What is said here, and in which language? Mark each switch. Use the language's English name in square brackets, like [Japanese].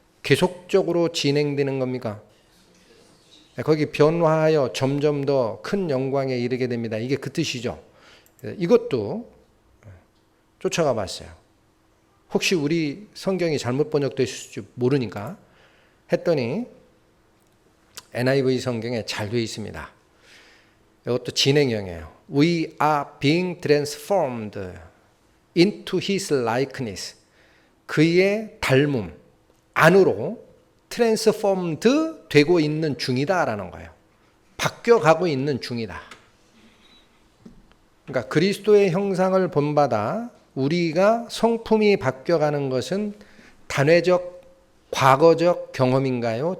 [Korean] 계속적으로 진행되는 겁니까? 거기 변화하여 점점 더 큰 영광에 이르게 됩니다. 이게 그 뜻이죠. 이것도 쫓아가 봤어요. 혹시 우리 성경이 잘못 번역됐을지 모르니까 했더니 NIV 성경에 잘 되어 있습니다. 이것도 진행형이에요. [English] We are being transformed into His likeness. [Korean] 그의 닮음 안으로 transformed 되고 있는 중이다라는 거예요. 바뀌어가고 있는 중이다. 그러니까 그리스도의 형상을 본받아 우리가 성품이 바뀌어가는 것은 단회적, 과거적 경험인가요?